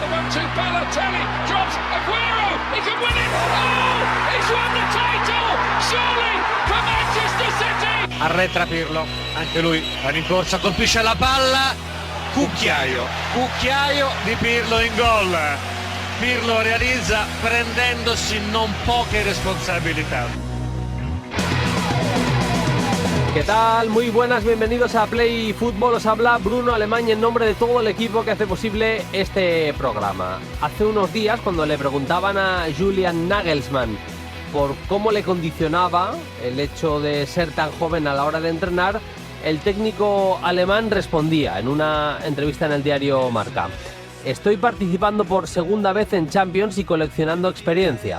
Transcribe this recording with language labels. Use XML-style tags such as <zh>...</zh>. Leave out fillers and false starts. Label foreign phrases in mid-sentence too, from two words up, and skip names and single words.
<en>to Balotelli, drops Aguero, he can win it, oh, he's won the title, surely, for Manchester City!</en> <it>Arretra Pirlo, anche lui va in corsa, colpisce la palla, cucchiaio di Pirlo in gol. Pirlo realizza prendendosi non poche responsabilità.</it> <es>¿Qué tal? Muy buenas, bienvenidos a Play Fútbol. Os habla Bruno Alemán en nombre de todo el equipo que hace posible este programa. Hace unos días, cuando le preguntaban a Julian Nagelsmann por cómo le condicionaba el hecho de ser tan joven a la hora de entrenar, el técnico alemán respondía en una entrevista en el diario Marca: estoy participando por segunda vez en Champions y coleccionando experiencia.</es>